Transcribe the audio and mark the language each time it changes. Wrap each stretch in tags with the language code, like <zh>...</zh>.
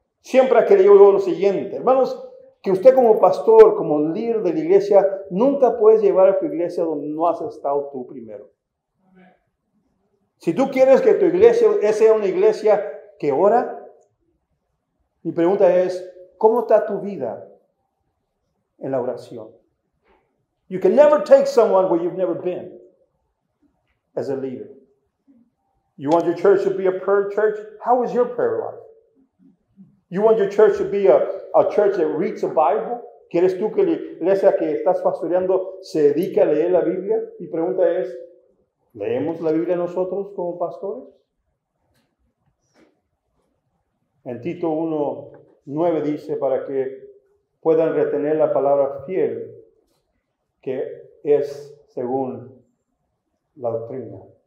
<es>Siempre ha querido lo siguiente, hermanos, que usted como pastor, como líder de la iglesia, nunca puedes llevar a tu iglesia donde no has estado tú primero. Si tú quieres que tu iglesia sea una iglesia que ora, mi pregunta es, ¿cómo está tu vida en la oración?</es> <en>You can never take someone where you've never been as a leader. You want your church to be a prayer church? How is your prayer life? You want your church to be a church that reads the Bible?</en> <es>¿Quieres tú que la iglesia que estás pastoreando se dedique a leer la Biblia? Mi pregunta es, ¿leemos la Biblia nosotros como pastores? En Tito 1:9 dice, para que puedan retener la palabra fiel, que es según la doctrina.</es>